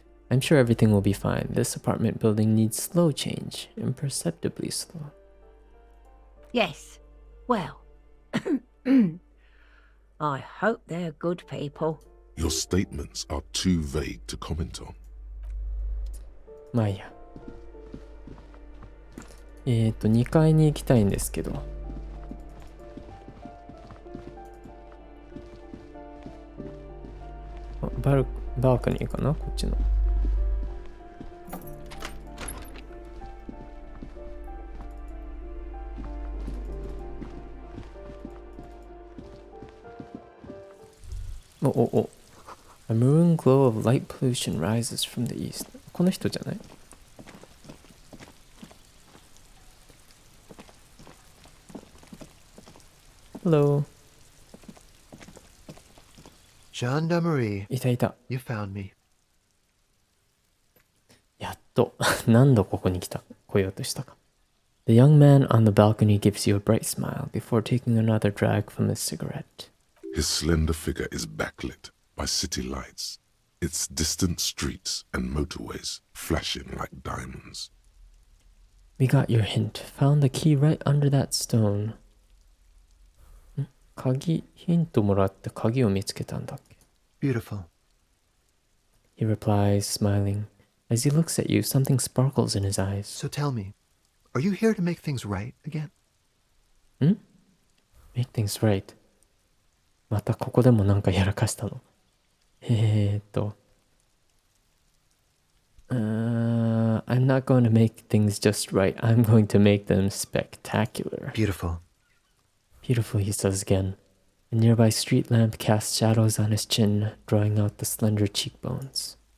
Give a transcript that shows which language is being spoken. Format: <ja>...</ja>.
<en>I'm sure everything will be fine. This apartment building needs slow change, imperceptibly slow. Yes. Well, I hope they're good people. Your statements are too vague to comment on.</en> <ja>まあいいや。 2階に行きたいんですけど。バークニーかなこっちの。お。</ja> <en>A maroon glow of light pollution rises from the east.</en> <ja>この人じゃない？</ja> <en>Hello. Gendarmerie.</en> <ja>いた。</ja> <en>You found me.</en> <ja>やっと。何度ここに来ようとしたか。</ja> <en>The young man on the balcony gives you a bright smile before taking another drag from his cigarette. His slender figure is backlit by city lights, its distant streets and motorways flashing like diamonds. We got your hint. Found the key right under that stone.</en> <ja>ヒントもらって鍵を見つけたんだっけ</ja> <en>Beautiful. He replies, smiling. As he looks at you, something sparkles in his eyes. So tell me, are you here to make things right again? Make things right.</en> <ja>またここでもなんかやらかしたの。</ja> <en>I'm not going to make things just right. I'm going to make them spectacular. Beautiful. Beautiful, he says again. A nearby street lamp casts shadows on his chin, drawing out the slender cheekbones.</en>